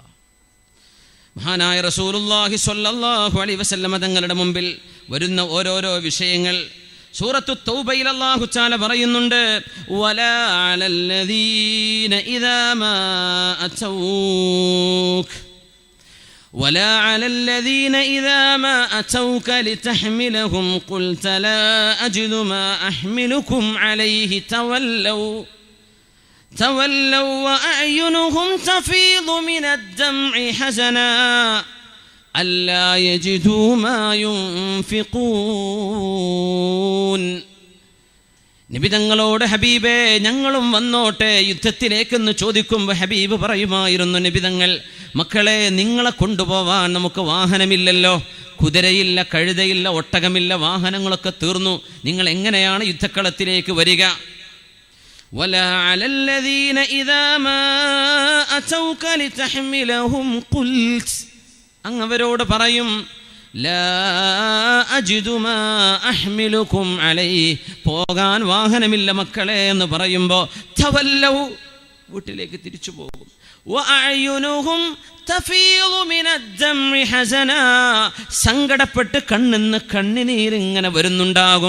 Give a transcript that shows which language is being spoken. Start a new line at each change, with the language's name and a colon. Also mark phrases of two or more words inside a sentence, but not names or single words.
Malayalam: മഹാനായ റസൂലുള്ളാഹി
Arabic: صلى الله عليه وسلم
Malayalam: തങ്ങളുടെ മുമ്പിൽ വരുന്ന ഓരോരോ വിഷയങ്ങൾ സൂറത്തു തൗബയിൽ
Arabic: الله تعالى
Malayalam: പറയുന്നുണ്ട്,
Arabic: ولا على الذين إذا ما അതൗക ولا على الذين إذا ما أتوك لتحملهم قلت لا أجد ما أحملكم عليه تولوا وأعينهم تفيض من الدمع حزنا ألا يجدوا ما ينفقون.
Malayalam: നബി തങ്ങളോട്, ഹബീബേ, ഞങ്ങളും വന്നോട്ടെ യുദ്ധത്തിലേക്കെന്ന് ചോദിക്കുമ്പോൾ ഹബീബ് പറയുമായിരുന്നു, നബി തങ്ങൾ, മക്കളെ, നിങ്ങളെ കൊണ്ടുപോവാൻ നമുക്ക് വാഹനമില്ലല്ലോ, കുതിരയില്ല, കഴുതയില്ല, ഒട്ടകമില്ല, വാഹനങ്ങളൊക്കെ തീർന്നു, നിങ്ങൾ എങ്ങനെയാണ് യുദ്ധക്കളത്തിലേക്ക് വരിക?
Arabic: ولا على الذين إذا ما أتوك لتحملهم قلت,
Malayalam: അങ്ങവരോട് പറയും,
Arabic: لا أجد ما أحملكم عليه,
Malayalam: പോകാൻ വാഹനമില്ല മക്കളെ എന്ന് പറയുമ്പോൾ തവല്ലൗ, വീട്ടിലേക്ക് തിരിച്ചു പോകും.
Arabic: وأعينهم تفيض من الدمع حزنا,
Malayalam: സങ്കടപ്പെട്ട് കണ്ണിന്ന് കണ്ണുനീരിങ്ങനെ വരുന്നുണ്ടാകും.